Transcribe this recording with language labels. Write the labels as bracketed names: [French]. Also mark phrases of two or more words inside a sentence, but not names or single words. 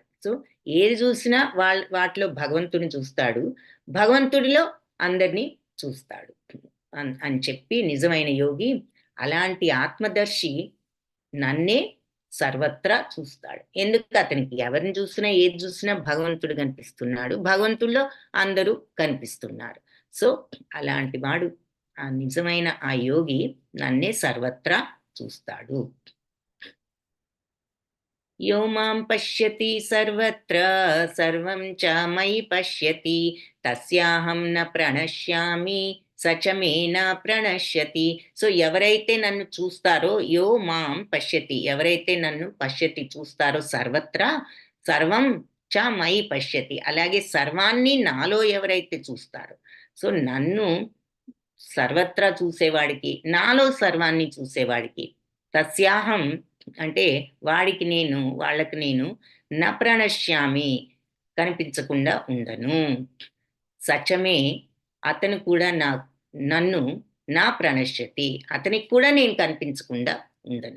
[Telugu] సో ఏది చూసినా వాటిలో భగవంతుని చూస్తాడు, భగవంతుడిలో అందరినీ చూస్తాడు అని చెప్పి నిజమైన యోగి అలాంటి ఆత్మదర్శి నన్నే సర్వత్రా చూస్తాడు. ఎందుకు? అతనికి ఎవరిని చూసినా ఏది చూసినా భగవంతుడు కనిపిస్తున్నాడు, భగవంతుల్లో అందరూ కనిపిస్తున్నారు. సో అలాంటి వాడు ఆ నిజమైన ఆ యోగి నన్నే సర్వత్రా చూస్తాడు. [Sanskrit] యో మాం పశ్యతి సర్వత్ర సర్వం చ మయి పశ్యతి తస్యాహం న ప్రణశ్యామి సచమే న ప్రణశ్యతి. [Telugu] సో ఎవరైతే నన్ను చూస్తారో, [Sanskrit] యో మాం పశ్యతి [Telugu] ఎవరైతే నన్ను పశ్యతి చూస్తారో, సర్వత్రా [Sanskrit] సర్వం చ మయి పశ్యతి [Telugu] అలాగే సర్వాన్ని నాలో ఎవరైతే చూస్తారో, సో నన్ను సర్వత్రా చూసేవాడికి, నాలో సర్వాన్ని చూసేవాడికి, తస్యాహం అంటే వాడికి నేను, వాళ్ళకి నేను [Sanskrit] న ప్రణశ్యామి [Telugu] కనిపించకుండా ఉండను, సచమే అతను కూడా నన్ను [Sanskrit] నా ప్రణశ్యతి [Telugu] అతనికి కూడా నేను కనిపించకుండా ఉండను.